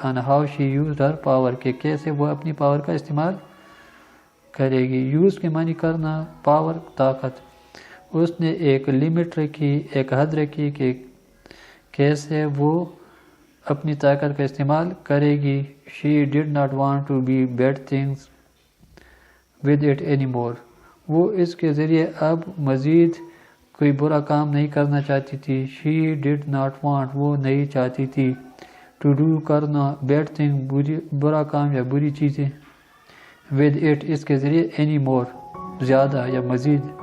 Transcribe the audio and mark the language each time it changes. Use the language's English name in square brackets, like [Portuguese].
[English] on how she used her power [Urdu] کہ کیسے وہ اپنی پاور کا استعمال کرے گی. یوز کے معنی کرنا، پاور طاقت. اس نے ایک لمٹ رکھی، ایک حد رکھی کہ کیسے وہ اپنی طاقت کا استعمال کرے گی. [English] she did not want to be bad things with it anymore. [Urdu] وہ اس کے ذریعے اب مزید کوئی برا کام نہیں کرنا چاہتی تھی. [English] she did not want [Urdu] وہ نہیں چاہتی تھی. [English] to do [Urdu] کرنا، [English] bad thing [Urdu] برا کام یا بری چیزیں. [English] with it [Urdu] اس کے ذریعے [English] anymore [Urdu] زیادہ یا مزید.